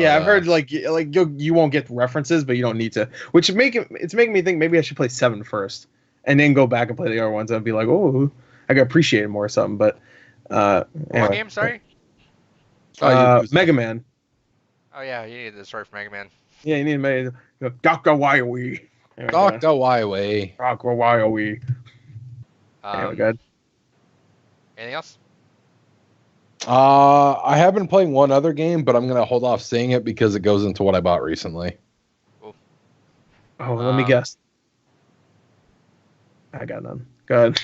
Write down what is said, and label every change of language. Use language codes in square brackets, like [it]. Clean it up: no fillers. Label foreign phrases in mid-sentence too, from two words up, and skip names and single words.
[en] yeah, I've heard like you won't get references, but you don't need to. Which it's making me think maybe I should play 7 first, and then go back and play the other ones. I'd be like, oh, I could appreciate it more or something. But what game? Sorry. Mega Man. Oh yeah, you need the story for Mega Man. Yeah, you need to make Dr. Wyowie. Dr. Wyowie. Dr. Wyowie. Anyway, good. Anything else? I have been playing one other game, but I'm gonna hold off saying it because it goes into what I bought recently. Cool. Oh, let me guess. I got none. Go ahead.